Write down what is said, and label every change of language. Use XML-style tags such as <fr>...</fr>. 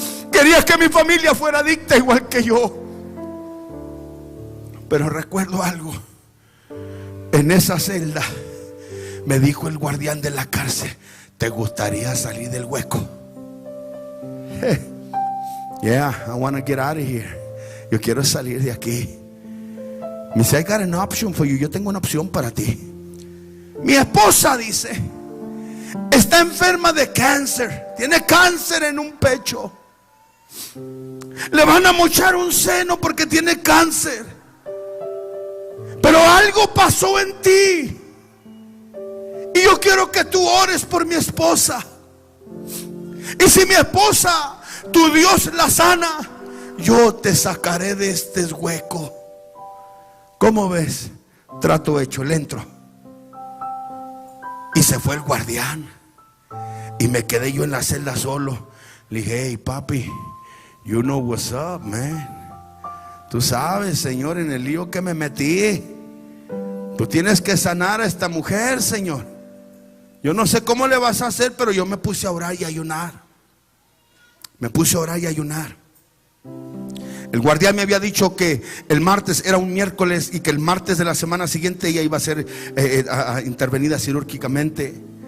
<es>Quería que mi familia fuera adicta igual que yo. Pero recuerdo algo. En esa celda me dijo el guardián de la cárcel: ¿te gustaría salir del hueco?</es> <en>Yeah, I want to get out of here.</en> <es>Yo quiero salir de aquí. Me dice,</es> <en>I got an option for you.</en> <es>Yo tengo una opción para ti. Mi esposa, dice, está enferma de cáncer. Tiene cáncer en un pecho. Le van a mochar un seno porque tiene cáncer. Pero algo pasó en ti y yo quiero que tú ores por mi esposa. Y si mi esposa, tu Dios la sana, yo te sacaré de este hueco. ¿Cómo ves? Trato hecho, le entro. Y se fue el guardián y me quedé yo en la celda solo. Le dije,</es> <en>hey papi, you know what's up, man.</en> <es>Tú sabes, Señor, en el lío que me metí. Tú tienes que sanar a esta mujer, Señor. Yo no sé cómo le vas a hacer, pero yo me puse a orar y a ayunar. Me puse a orar y a ayunar. El guardián me había dicho que el martes era un miércoles y que el martes de la semana siguiente ella iba a ser intervenida quirúrgicamente.</es>